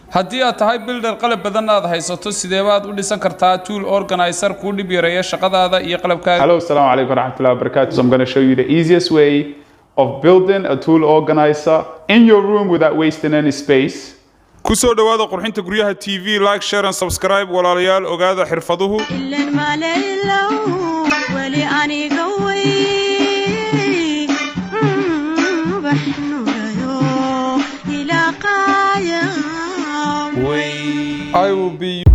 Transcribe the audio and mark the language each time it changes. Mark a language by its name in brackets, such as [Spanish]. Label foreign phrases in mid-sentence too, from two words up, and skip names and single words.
[Somali] haddii aad tahay builder qalab badan aad haysato sidee baad u dhisan kartaa [English] Tool Organiser [Somali] ku dhib yareeya shaqadaada iyo qalabkaaga. [English] Hello, [Arabic] السلام عليكم ورحمة الله وبركاته. [English] So I'm going to show you the easiest way of building a tool organizer in your room without wasting any space. [Somali] kusoo dhawaada Qurxinta Guryaha TV, [English] like, share and subscribe [Somali] walaalayaal ogaada xirfaduhu. [English] I will be